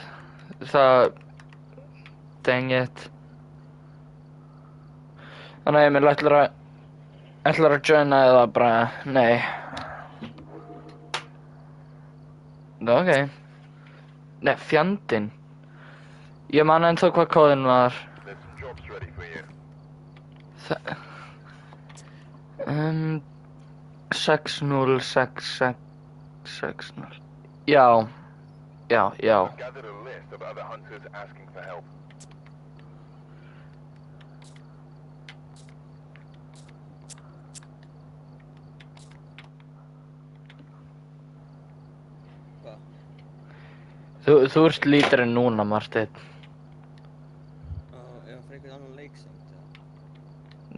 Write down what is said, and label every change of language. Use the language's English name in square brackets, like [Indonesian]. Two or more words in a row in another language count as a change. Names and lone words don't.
[Icelandic] Það... [English] Dang it. [Icelandic] Þannig að Emil ætlar að joina eða bara... Nei. Ok. Nei, fjandinn. Ég man ennþá hvað kóðinn var. [English] There's some jobs ready for you. [Icelandic] 606660. Já. [English] I've gathered a list of other hunters asking for help. [Icelandic] Hvað? Þú ert lítrinn núna, Marteinn. Ef hann fyrir einhvern annan leik samt, eða?